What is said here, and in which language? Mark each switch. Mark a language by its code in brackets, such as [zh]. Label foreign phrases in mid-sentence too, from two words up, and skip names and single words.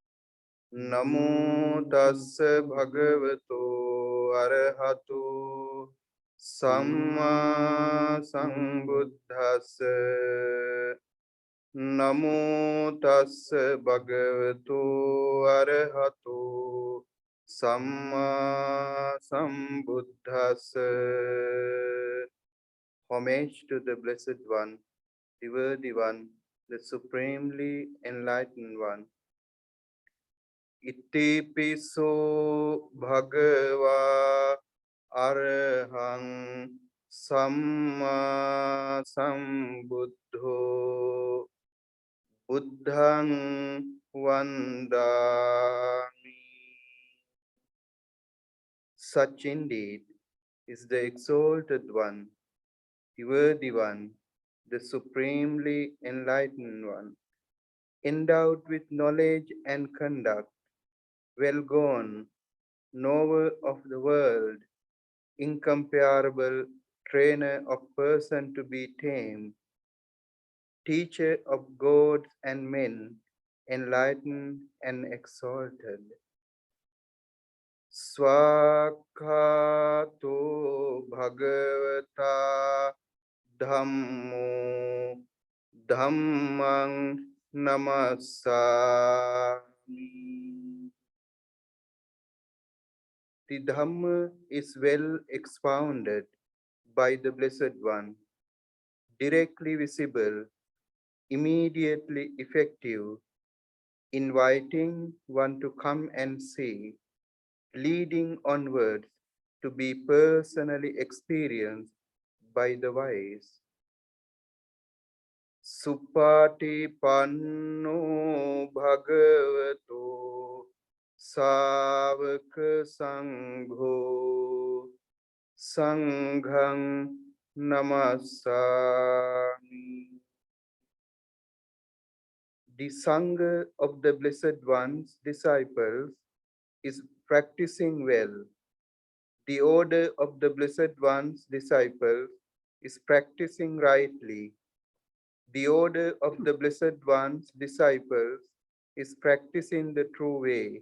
[pi] Namo tassa bhagavato arahato samma sambuddhassa. Namo tassa bhagavato arahato Samma Sambuddhassa. [en] Homage to the Blessed One, the Worthy One, the Supremely Enlightened One. [pi] Iti piso bhagava arahang samma sambuddho buddhang vandami. [en] Such indeed is the exalted one, the worthy one, the supremely enlightened one, endowed with knowledge and conduct, well gone, knower of the world, incomparable trainer of person to be tamed, teacher of gods and men, enlightened and exalted. [pi] Swakhato bhagavata dhammo dhammang namasami. [en] The Dhamma is well expounded by the Blessed One, directly visible, immediately effective, inviting one to come and see, leading onwards to be personally experienced by the wise. [pi] Supatipanno bhagavato savaka sangho sanghang namasami. [en] The Sangha of the Blessed One's disciples is practicing well. The order of the Blessed One's disciples is practicing rightly. The order of the Blessed One's disciples is practicing the true way.